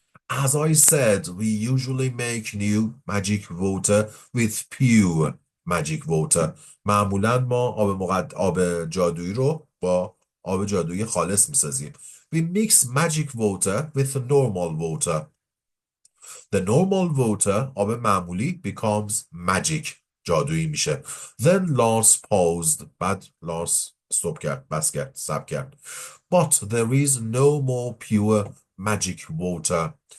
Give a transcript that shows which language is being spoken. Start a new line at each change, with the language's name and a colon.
English: As I said, we usually make new magic water with pure magic water.
Persian: معمولا ما آب جادویی رو با آب جادویی خالص میسازیم.
English: We mix magic water with normal water. The normal water,
Persian: آب معمولی,
English: becomes magic.
Persian: جادویی میشه.
English: Then Lars paused.
Persian: بعد Lars stop کرد. بس کرد. سب کرد.
English: But there is no more pure magic water.